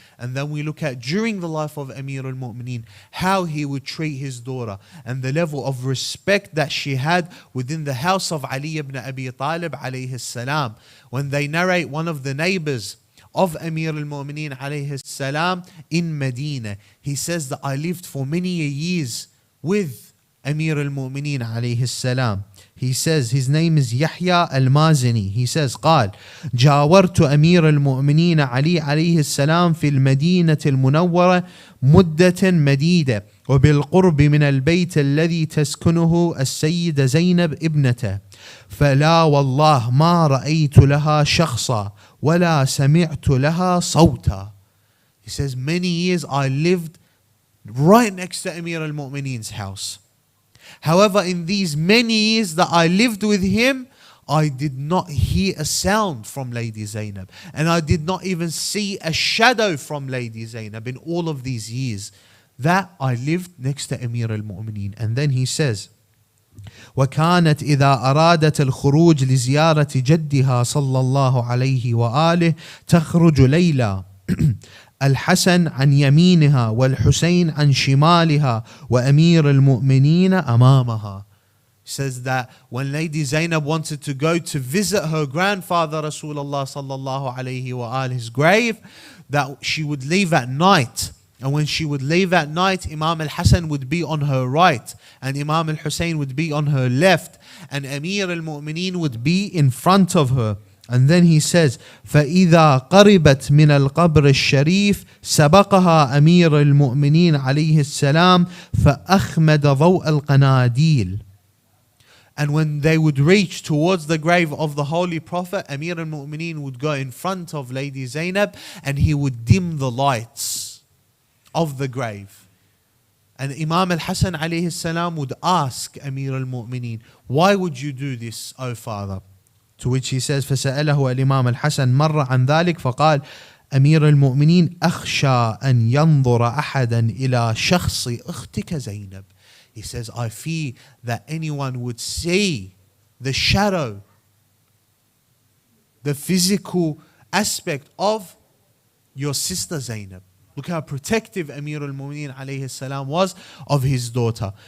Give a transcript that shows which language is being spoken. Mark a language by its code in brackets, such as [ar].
[en] And then we look at during the life of Amir al-Mu'mineen, how he would treat his daughter and the level of respect that she had within the house of Ali ibn Abi Talib alayhi salam. When they narrate one of the neighbors of Amir al-Mu'mineen alayhi salam in Medina, he says that I lived for many years with Amir al-Mu'mineen alayhi salam. He says his name is Yahya al-Mazini. He says [ar] قال جاورت أمير المؤمنين علي عليه السلام في المدينة المنورة مدة مديدة وبالقرب من البيت الذي تسكنه السيدة زينب ابنته فلا والله ما رأيت لها شخصا ولا سمعت لها صوتا. [en] He says many years I lived right next to Amir al-Mu'mineen's house. However, in these many years that I lived with him, I did not hear a sound from Lady Zainab. And I did not even see a shadow from Lady Zainab in all of these years that I lived next to Amir al-Mu'mineen. And then he says, [ar] وكانت إذا أرادت الخروج لزيارة جدها صلى الله عليه وآله تخرج ليلى الحسن عن يمينها والحسين عن شمالها وأمير المؤمنين أمامها. [en] Says that when Lady Zainab wanted to go to visit her grandfather Rasulullah sallallahu alayhi wa alihi's grave, that she would leave at night. And when she would leave at night, Imam al-Hassan would be on her right and Imam al-Hussein would be on her left and Amir al-Mu'mineen would be in front of her. And then he says, [ar] فَإِذَا قَرِبَتْ مِنَ الْقَبْرِ الشَّرِيفِ سَبَقَهَا أَمِيرُ الْمُؤْمِنِينَ عَلَيْهِ السَّلَامِ فَأَخْمَدَ ضَوْءَ الْقَنَادِيلِ. [en] And when they would reach towards the grave of the Holy Prophet, Amir al-Mu'mineen would go in front of Lady Zainab and he would dim the lights of the grave. And Imam al-Hasan alayhi salam would ask Amir al-Mu'mineen, why would you do this, O father? To which he says, [ar] فسأله الإمام الحسن مر عن ذلك فقال أمير المؤمنين أخشى أن ينظر أحدا إلى شخص أختك زينب. [en] He says, I fear that anyone would see the shadow, the physical aspect of your sister Zainab. Look how protective Amir al-Mu'mineen alayhi salam was of his daughter.